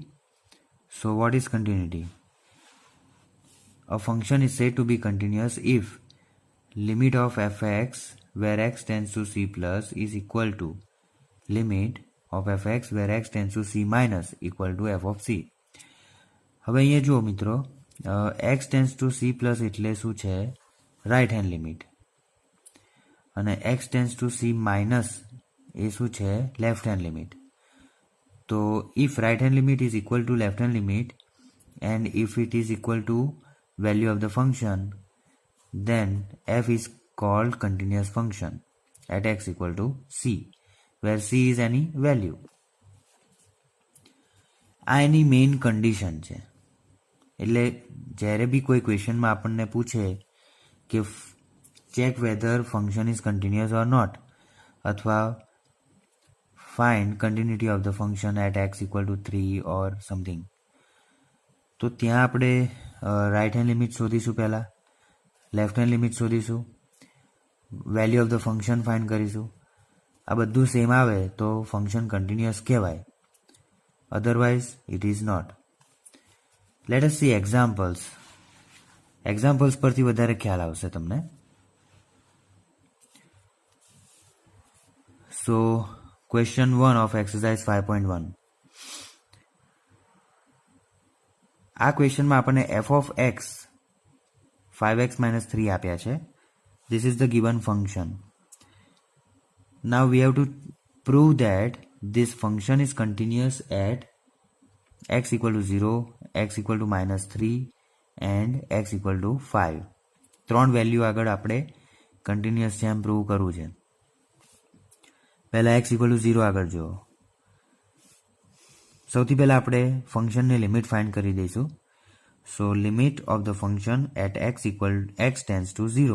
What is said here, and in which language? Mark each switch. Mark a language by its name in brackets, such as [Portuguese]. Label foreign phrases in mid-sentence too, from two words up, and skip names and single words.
[English] So what is continuity? A function is said to be continuous if limit of fx where x tends to c plus is equal to limit of fx where x tends to c minus equal to f of c. [Gujarati] હવે અહીંયા જુઓ મિત્રો, [English] x tends to c plus [Gujarati] એટલે શું છે? [English] right hand limit. અને x tends to c minus [Gujarati] એ શું છે? [English] left hand limit. તો if right hand limit is equal to left hand limit and if it is equal to value of the function, then f is called continuous function at x equal to c, where c is any value. [Gujarati] આ એની [English] main condition [Gujarati] છે. એટલે જ્યારે બી કોઈ ક્વેશ્ચનમાં આપણને પૂછે કે [English] check whether function is continuous or not અથવા find continuity of the function at x equal to 3 or something, [Gujarati] તો ત્યાં આપણે [English] right hand limit [Gujarati] શોધીશું, પહેલાં [English] left hand limit શોધીશું, value of the function find કરીશું. [Gujarati] આ બધું [English] સેમ [Gujarati] આવે તો [English] function continuous કહેવાય, otherwise it is not. let us see examples. [Gujarati] એક્ઝામ્પલ્સ પરથી વધારે ખ્યાલ આવશે તમને. [English] સો Question 1 of exercise 5.1. [Gujarati] આ ક્વેશ્ચનમાં આપણને [English] f of x 5x minus 3 [Gujarati] આપ્યા છે. [English] This is the given function. Now we have to prove that this function is continuous at x equal to 0, x equal to minus 3 and x equal to 5. [Gujarati] ત્રણ વેલ્યુ આગળ આપણે કન્ટિન્યુઅસ છે એમ પ્રૂવ કરવું છે. પહેલાં [English] x equal to 0 [Gujarati] આગળ જુઓ. સૌથી પહેલાં આપણે ફંક્શનની લિમિટ ફાઇન્ડ કરી દઈશું. [English] so limit of the function at x tends to 0.